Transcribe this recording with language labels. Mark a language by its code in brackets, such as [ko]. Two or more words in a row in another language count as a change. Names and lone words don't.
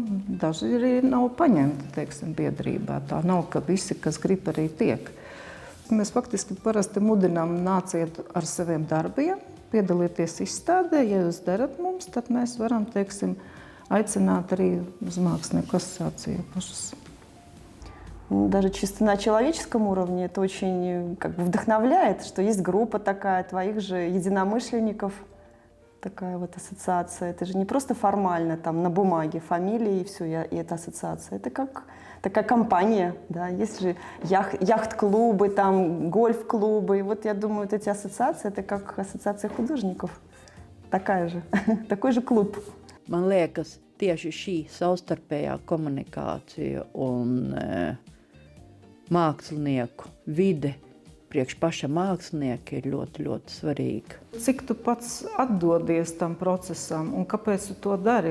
[lv] Daži arī nav paņemti, biedrībā. Tā nav, ka visi, kas grib, arī tiek. Mēs faktiski parasti mudinām nāciet ar saviem darbiem, piedalieties izstādē. Ja jūs darat mums, tad mēs varam, aicināt arī uz mākslinieku asociāciju pašas. [ru] Даже чисто на человеческом уровне это очень вдохновляет, что есть группа такая твоих же единомышленников, такая вот ассоциация. Это же не просто формально там на бумаге фамилия и все, и это ассоциация. Это как такая компания, да. Есть же яхт-клубы, там гольф-клубы. И вот я думаю, вот эти ассоциации, это как ассоциация художников. Такая же, такой же клуб. [lv] Man liekas, tieši šī savstarpējā komunikācija un mākslinieku vide priekš paša mākslinieka ir ļoti, ļoti svarīga. Cik tu pats atdodies tam procesam un kāpēc tu to dari?